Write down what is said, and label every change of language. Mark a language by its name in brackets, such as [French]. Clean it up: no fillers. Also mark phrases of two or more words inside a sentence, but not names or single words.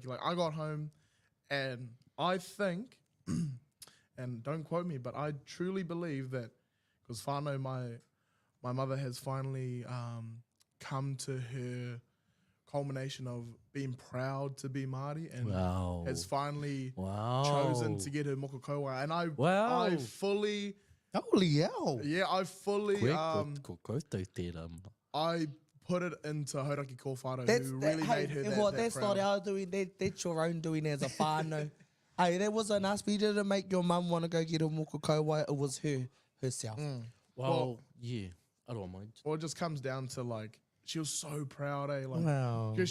[English] Like I got home and I think, and don't quote me, but I truly believe that because whānau, my mother has finally come to her culmination of being proud to be Māori and has finally chosen to get her mokokaua. And I fully... Holy hell. Yeah, I fully... I put it into [Māori] Hauraki ko whāro, [English] who really made her that that's proud. Not our doing, that's your own doing as a whānau. Hey, that wasn't us. We didn't make your mum want to go get a mokokaua. It was herself. Well, yeah, I don't mind. Well, it just comes down to like, she was so proud, eh? Like, Wow.